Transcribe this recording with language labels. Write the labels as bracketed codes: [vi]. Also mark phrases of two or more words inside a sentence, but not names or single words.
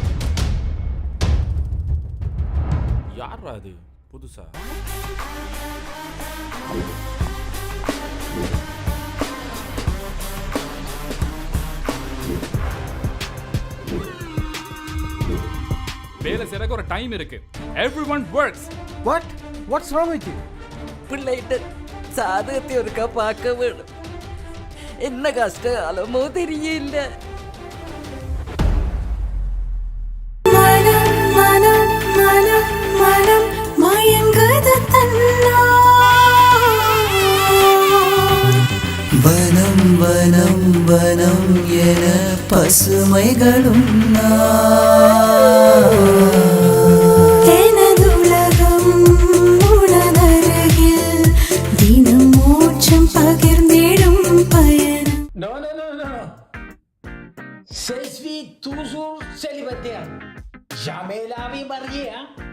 [ta] யார் அது புதுசா? வேலை செய்யறதுக்கு ஒரு டைம் இருக்கு. [en] Everyone works. What? What's wrong with you? [ta] பிள்ளைகிட்ட சாதகத்தை ஒருக்கா பார்க்க வேணும். என்ன கஷ்டம் அலமோ தெரியல. வனம் வனம் வனம் என பசுமைகளும் எனதுலகம் உனதருகில் தினம் மூச்சம் பகிர்ந்திடும் பயணம். [en] No, no, no, no. [fr] Je suis toujours célibataire. Jamais la vie mariée, hein?